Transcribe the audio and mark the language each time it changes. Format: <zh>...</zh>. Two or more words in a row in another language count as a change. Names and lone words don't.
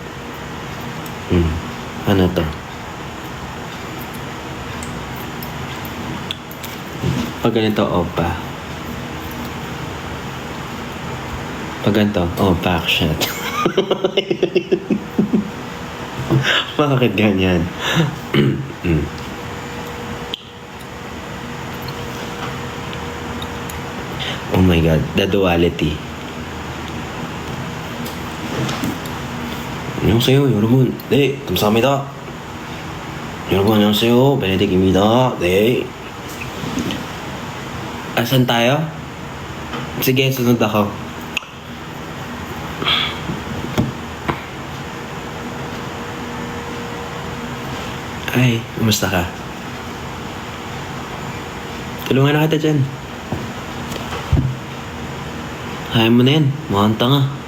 <tl>Ano to? Pag ganito, opa. Pag ganito, opa, shit. Bakit ganyan?</tl> <en>Oh my God, the duality.</en> <ko>안녕하세요, 여러분. 네, 감사합니다. 여러분, 안녕하세요. 베네딕입니다. 네.</ko> <tl>Asan tayo? Sige, sunod ako. Ay, kumusta ka? Tulungan na kita dyan. Kaya mo na yan. Mukhang tanga.</tl>